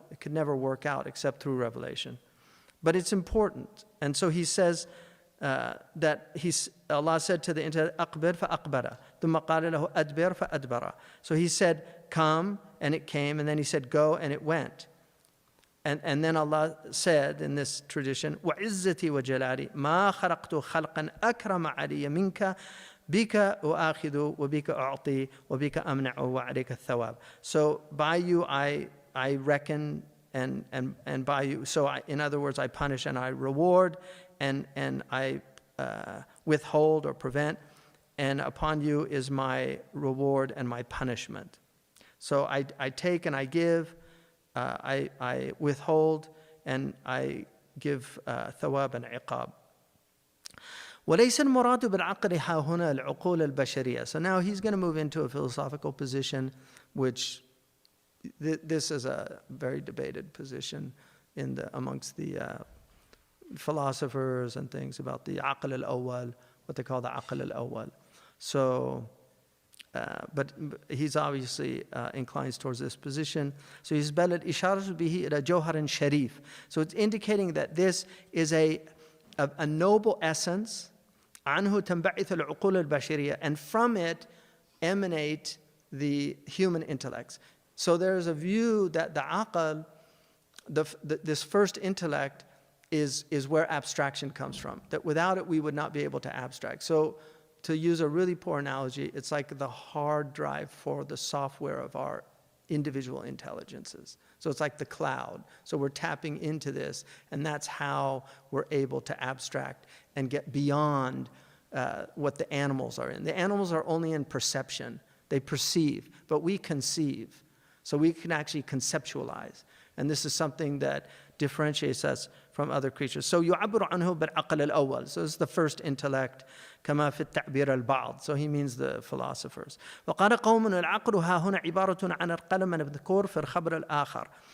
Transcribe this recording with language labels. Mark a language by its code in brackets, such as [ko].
[en] It could never work out except through revelation. But it's important. And so he says that Allah said to the intellect, [ar] أَقْبِرْ فَأَقْبَرَ ثُمَّ قَالَ لَهُ أَدْبِرْ فَأَدْبَرَ. [en] So he said, come, and it came, and then he said, go, and it went. And then Allah said in this tradition, [ar] وَعِزَّتِي وَجَلَالِي مَا خَلَقْتُ خَلْقًا أَكْرَمَ عَلِيَّ مِنْكَ بِكَ أُؤَاخِذُ وَبِكَ أُعْطِي وَبِكَ أَمْنَعُ وَعَلَيْكَ الثَّوَابِ. [en] So by you I reckon, and by you, so in other words, I punish and I reward, and I withhold or prevent, and upon you is my reward and my punishment. So I take and I give, I withhold, and I give thawab and iqab. [ar] وليس المراد بالعقل ها هنا العقول البشرية. [en] So now he's going to move into a philosophical position, which this is a very debated position amongst the philosophers and things about the aql al-awwal, what they call the aql al-awwal. So, but he's obviously inclines towards this position. So he's [ar] بل الإشارة به إلى جوهر شريف. [en] So it's indicating that this is a noble essence. [ar] عنه تنبعث العقول البشرية, [en] and from it emanate the human intellects. So there's a view that the aql, this first intellect, is where abstraction comes from. That without it, we would not be able to abstract. So to use a really poor analogy, it's like the hard drive for the software of our individual intelligences. So it's like the cloud. So we're tapping into this, and that's how we're able to abstract and get beyond what the animals are in. The animals are only in perception. They perceive, but we conceive. So we can actually conceptualize. And this is something that differentiates us from other creatures. So [ar] يعبر عنه بالعقل الأول. [en] So this is the first intellect. [ar] كما في التعبير البعض. [en] So he means the philosophers. [ar] وقال قوم العقل ها هنا عبارة عن القلم المذكور في الخبر الآخر.